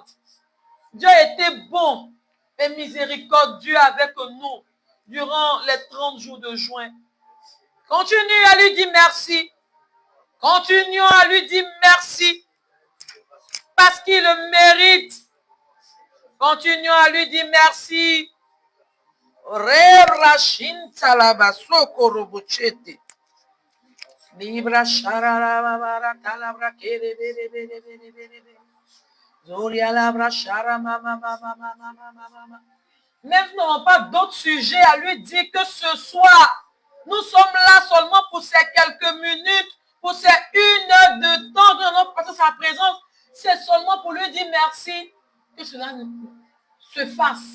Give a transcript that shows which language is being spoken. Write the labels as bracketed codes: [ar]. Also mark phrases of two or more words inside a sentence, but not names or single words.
[fr] Dieu a été bon et miséricordieux avec nous durant les 30 jours de juin. Continue à lui dire merci. Continuons à lui dire merci parce qu'il le mérite. Continuons à lui dire merci. Libra sharara talabra kere bere bere bere bere bere. Zoria labra shara mama mama mama mama mama. Même si nous n'avons pas d'autres sujets à lui dire que ce soir, nous sommes là seulement pour ces quelques minutes, pour ces 1 heure de temps que nous allons passer sa présence. C'est seulement pour lui dire merci que cela se fasse.